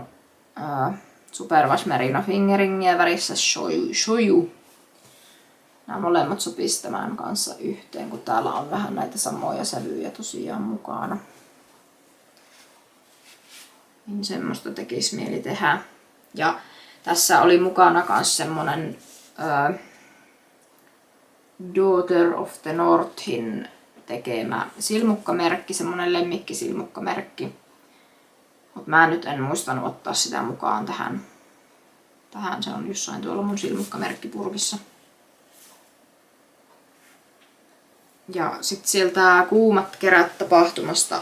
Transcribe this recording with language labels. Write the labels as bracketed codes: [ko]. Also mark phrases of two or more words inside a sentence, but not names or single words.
[fi] Superwash Merino Fingeringiä värissä Shoyu. Nämä molemmat sopisi tämän kanssa yhteen, kun täällä on vähän näitä samoja sävyjä tosiaan mukana. Niin semmoista tekisi mieli tehdä. Ja tässä oli mukana myös semmonen Daughter of the Northin tekemä silmukkamerkki, semmonen lemmikkisilmukkamerkki. Mutta mä nyt en muistanut ottaa sitä mukaan tähän. Se on jossain tuolla mun silmukkamerkkipurkissa. Ja sitten sieltä Kuumat kerät -tapahtumasta.